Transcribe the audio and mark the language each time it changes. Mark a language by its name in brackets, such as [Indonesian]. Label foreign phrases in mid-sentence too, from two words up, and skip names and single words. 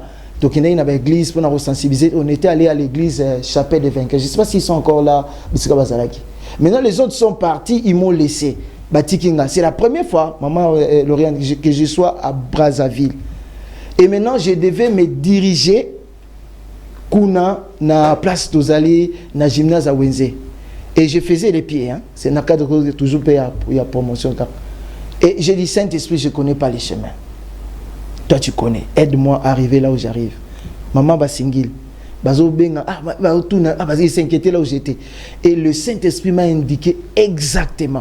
[French] Donc il y avait l'église pour nous sensibiliser. On était allé à l'église Chapelle des Vainqueurs. Je ne sais pas s'ils sont encore là. Maintenant les autres sont partis, ils m'ont laissé. C'est la première fois, maman Lauriane, que je sois à Brazzaville. Et maintenant je devais me diriger [Lingala] kuna na [French] place Tozali, na gymnase à Wenze. Et je faisais les pieds. Hein. C'est dans le cadre toujours pour la promotion. Et j'ai dit, Saint-Esprit, je ne connais pas les chemins. Toi, tu connais. Aide-moi à arriver là où j'arrive. Maman va singil. Il s'inquiétait là où j'étais. Et le Saint-Esprit m'a indiqué exactement.